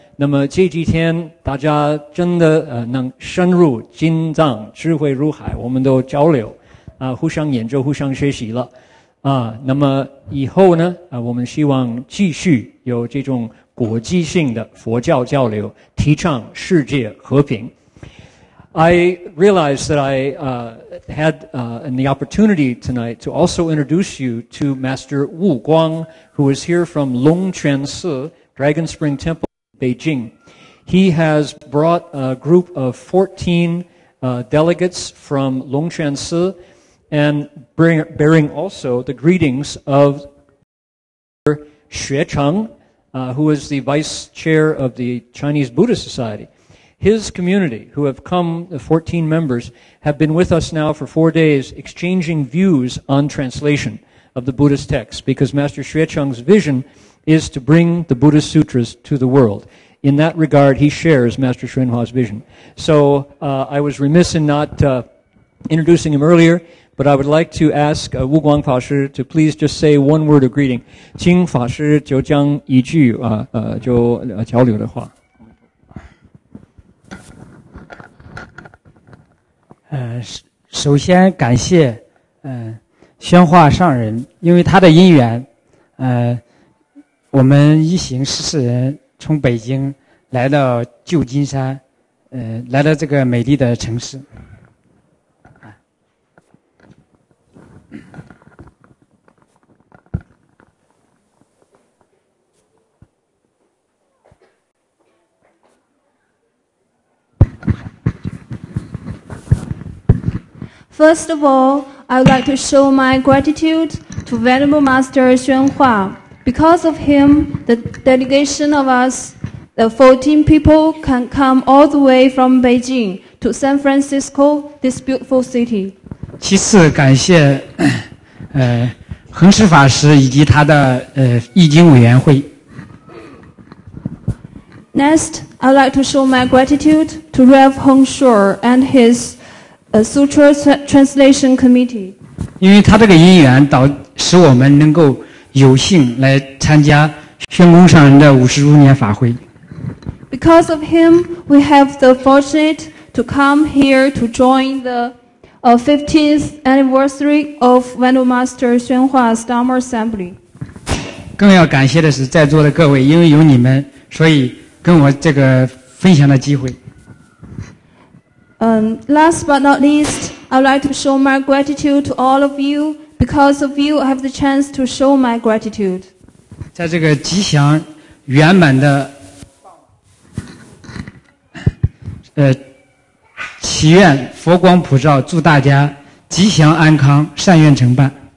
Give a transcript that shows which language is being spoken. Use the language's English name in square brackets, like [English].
[Chinese] 那么这几天大家真的能深入经藏，智慧如海，我们都交流互相研究，互相学习了。那么以后呢，我们希望继续有这种国际性的佛教交流，提倡世界和平。 [English] I realized that I had the opportunity tonight to also introduce you to Master Wu Guang, who is here from Longquan Si, Dragon Spring Temple, Beijing. He has brought a group of 14 delegates from Longquan Si, and bearing also the greetings of Xue Cheng, who is the vice chair of the Chinese Buddhist Society. His community, who have come, the 14 members, have been with us now for 4 days, exchanging views on translation of the Buddhist texts, because Master Xue Cheng's vision is to bring the Buddhist sutras to the world. In that regard, he shares Master Xuanhua's vision. So I was remiss in not introducing him earlier, but I would like to ask Wu Guang Fa Shi to please just say one word of greeting. [Chinese] 请法师就将一句交流的话。首先感谢宣化上人，因为他的因缘，我们一行14人从北京来到旧金山，来到这个美丽的城市。 [English] First of all, I would like to show my gratitude to Venerable Master Xuan Hua. Because of him, the delegation of us, the 14 people, can come all the way from Beijing to San Francisco, this beautiful city. [Chinese] 其次，感谢恒实法师以及他的译经委员会。 [English] Next, I would like to show my gratitude to Rev Heng Shuo and his Sutra Translation Committee. [Chinese] 因为他这个因缘，使我们能够有幸来参加宣公上人的50周年法会。 [English] Because of him, we have the fortunate to come here to join the 15th anniversary of Venerable Master Xuan Hua's Dharma Assembly. [Chinese] 更要感谢的是在座的各位，因为有你们，所以跟我这个分享的机会。 [English] Last but not least, I would like to show my gratitude to all of you. Because of you, I have the chance to show my gratitude. [Chinese] 在这个吉祥圆满的祈愿佛光普照，祝大家吉祥安康，善愿成办。